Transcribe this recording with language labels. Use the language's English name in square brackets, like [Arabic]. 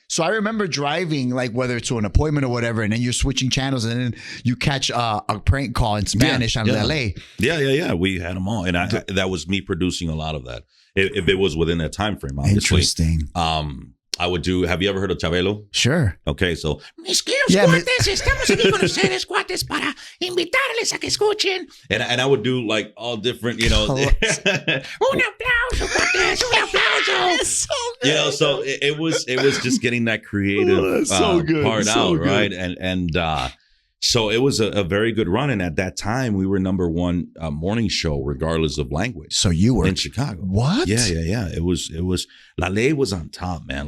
[English] So I remember driving, like whether it's to an appointment or whatever, and then you're switching channels, and then you catch a prank call in Spanish on LA. Yeah. We had them all, and that was me producing a lot of that. If it was within that time frame, obviously. Interesting. I would do. Have you ever heard of Chabelo? Sure. Okay, so [Spanish] mis queridos cuates, estamos aquí con ustedes, cuates, para invitarles a que escuchen. [English] And I would do like all different, you know. [Spanish] Un aplauso, cuates, un aplauso. [English] So good. You know, so it was just getting that creative part out, right? And so it was a very good run. And at that time, we were number one morning show, regardless of language. So you were in Chicago. What? Yeah. It was. La Ley was on top, man.